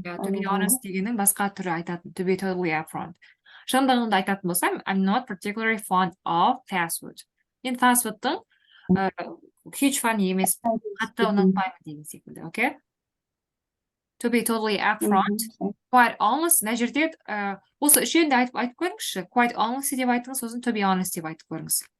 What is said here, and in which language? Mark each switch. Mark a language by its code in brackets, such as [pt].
[kk] To be honest дегеннің басқа түрі айтатын. [en] To be totally upfront. [kk] Шындығында айтатын болсам, [en] I'm not particularly fond of fast food. [kk] Мен fast foodтың huge fan емес, қатты ұнатпаймын деген секілді, okay? [en] To be totally upfront, quite honest, [kk] мына жерде осы үшеуін де айтып көріңізші. [en] Quite honestly [kk] деп айтыңыз, сосын to be honest деп айтып көріңіз.